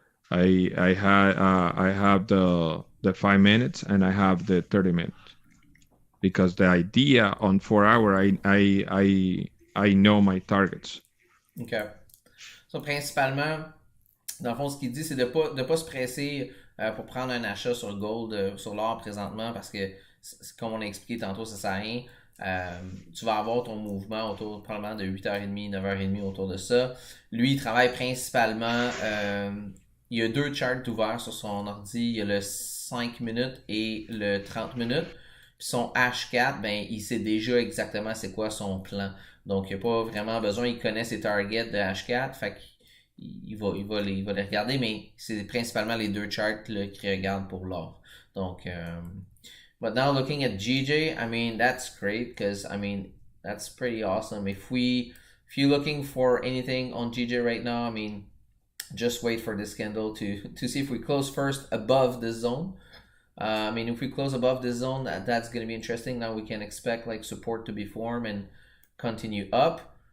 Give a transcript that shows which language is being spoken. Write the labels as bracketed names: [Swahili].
[English] I have the 5 minutes, and I have the 30 minutes, because the idea on 4 hour, I know my targets. OK. [French] So, principalement, dans le fond, ce qu'il dit, c'est de pas se presser pour prendre un achat sur le gold, sur l'or présentement, parce que, comme on a expliqué tantôt, ça sert à rien. Tu vas avoir ton mouvement autour probablement de 8h30, 9h30 autour de ça. Lui, il travaille principalement... il y a 2 charts ouverts sur son ordi. Il y a le 5 minutes et le 30 minutes. Puis son H4, ben, il sait déjà exactement c'est quoi son plan. Donc, il n'y a pas vraiment besoin. Il connaît ses targets de H4. Fait qu'il va les regarder, mais c'est principalement les 2 charts là, qu'il regarde pour l'or. Donc... [English] But now looking at GJ, I mean, that's great, because, I mean, that's pretty awesome. If you're looking for anything on GJ right now, I mean, just wait for this candle to see if we close first above this zone. I mean, if we close above this zone, that's going to be interesting. Now we can expect like support to be formed and continue up.